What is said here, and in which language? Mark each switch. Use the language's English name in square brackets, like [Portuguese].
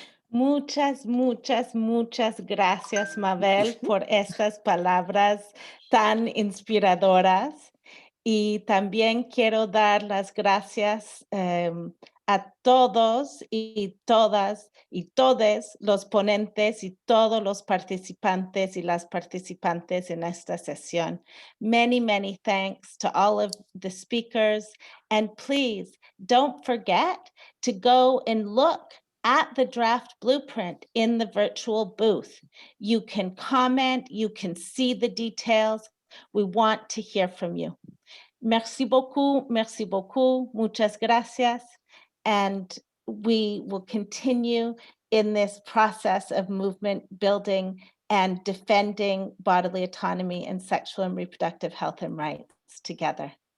[Spanish] Muchas, muchas, muchas gracias, Mabel, por estas palabras tan inspiradoras. Y también quiero dar las gracias a todos y todas y todes los ponentes y todos los participantes y las participantes en esta sesión. [English] Many, many thanks to all of the speakers. And please don't forget to go and look at the draft blueprint in the virtual booth. You can comment, you can see the details. We want to hear from you. [French] Merci beaucoup, [Spanish] muchas gracias. [English] And we will continue in this process of movement building and defending bodily autonomy and sexual and reproductive health and rights together.